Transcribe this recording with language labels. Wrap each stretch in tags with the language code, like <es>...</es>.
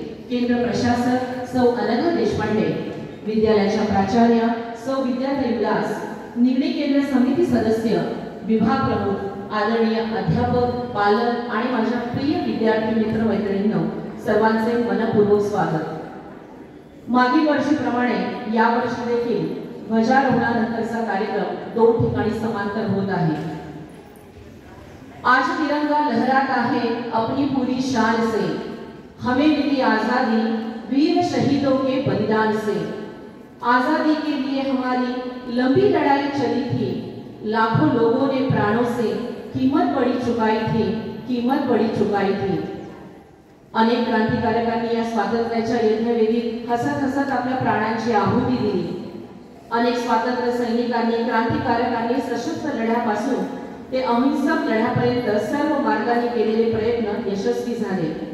<mr>केंद्र प्रशासक सौ अनघा देशपांडे, विद्यालयाच्या प्राचार्य सौ विद्याताई उल्हास, निगडी केंद्र समिती सदस्य, विभाग प्रमुख, आदरणीय अध्यापक, पालक आणि माझ्या प्रिय विद्यार्थी मित्र मैत्रिणींनो, सर्वांचे मनपूर्वक स्वागत। मागील वर्षीप्रमाणे या वर्षी देखील ध्वजारोहणानंतरचा कार्यक्रम 2 ठिकाणी समांतर होत आहे।</mr> <hi>आज तिरंगा लहराता है अपनी पूरी शान से, हमें मिली आजादी वीर शहीदों के बलिदान से। आजादी के लिए हमारी लंबी लड़ाई चली थी, लाखों लोगों ने प्राणों से कीमत बड़ी चुकाई थी, कीमत बड़ी चुकाई थी।</hi> <mr>अनेक क्रांतिकारकांनी या स्वातंत्र्याच्या यज्ञवेदीत हसत हसत आपल्या प्राणांची आहुती दिली। अनेक स्वातंत्र्य सैनिकांनी, क्रांतिकारकांनी सशस्त्र लढ्यापासून ते अहिंसक लढ्यापर्यंत सर्व मार्गाने केलेले प्रयत्न यशस्वी झाले।</mr>